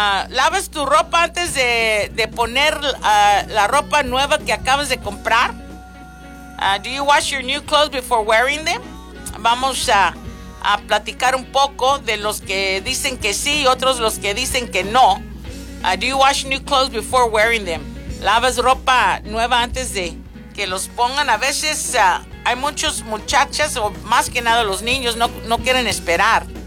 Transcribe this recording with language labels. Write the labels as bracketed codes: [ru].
[es] ¿Lavas tu ropa antes de poner la ropa nueva que acabas de comprar? [en] Do you wash your new clothes before wearing them? [es] Vamos a platicar un poco de los que dicen que sí y otros los que dicen que no. [en] Do you wash new clothes before wearing them? [es] ¿Lavas ropa nueva antes de que los pongan? A veces hay muchos muchachas, o más que nada los niños, no quieren esperar.